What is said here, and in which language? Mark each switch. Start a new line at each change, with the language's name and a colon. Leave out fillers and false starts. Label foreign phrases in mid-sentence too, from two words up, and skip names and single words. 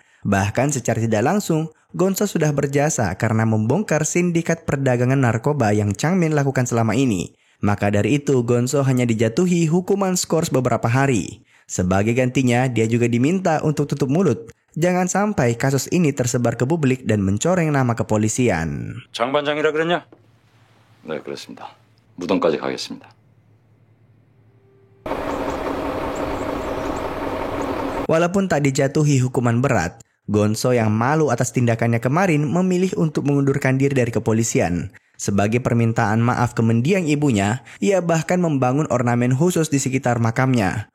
Indonesian: Bahkan secara tidak langsung, Gonzo sudah berjasa karena membongkar sindikat perdagangan narkoba yang Changmin lakukan selama ini. Maka dari itu, Gonzo hanya dijatuhi hukuman skors beberapa hari. Sebagai gantinya, dia juga diminta untuk tutup mulut. Jangan sampai kasus ini tersebar ke publik dan mencoreng nama kepolisian.
Korean: 장 반장이라 그랬냐? 네, 그렇습니다. 무덤까지 가겠습니다.
Indonesian: Walaupun tak dijatuhi hukuman berat, Gonzo yang malu atas tindakannya kemarin memilih untuk mengundurkan diri dari kepolisian. Sebagai permintaan maaf ke mendiang ibunya, ia bahkan membangun ornamen khusus di sekitar makamnya.